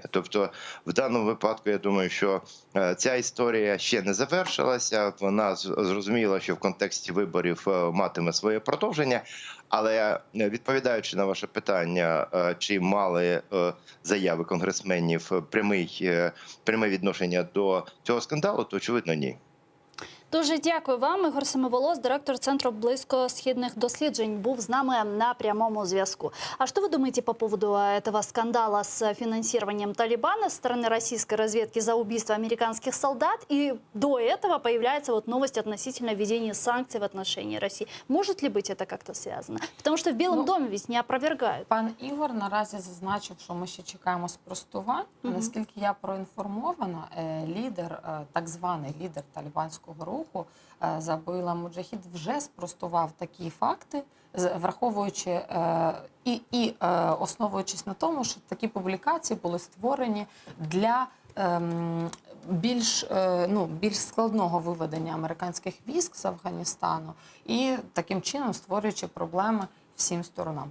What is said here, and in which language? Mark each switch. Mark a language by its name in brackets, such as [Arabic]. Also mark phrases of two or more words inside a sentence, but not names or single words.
[Ukrainian] Тобто в даному випадку я думаю, що ця історія ще не завершилася, вона зрозуміла, що в контексті виборів матиме своє продовження, але відповідаючи на ваше питання, чи мали заяви конгресменів пряме відношення до цього скандалу, то очевидно ні. Дуже дякую вам. Ігор Семиволос, директор Центру близькосхідних досліджень, був з нами на прямому зв'язку. [Russian] А что вы думаете по поводу этого скандала с финансированием Талибана со стороны российской разведки за убийство американских солдат? И до этого появляется вот новость относительно введения санкций в отношении России. Может ли быть это как-то связано? Потому что в Белом доме ведь не опровергают. [Ukrainian] Пан Ігор наразі зазначив, що ми ще чекаємо спростувань. Наскільки я проінформована, так званий лідер талібанського руху Забіла Муджахід вже спростував такі факти, враховуючи і основуючись на тому, що такі публікації були створені для більш складного виведення американських військ з Афганістану і таким чином створюючи проблеми всім сторонам.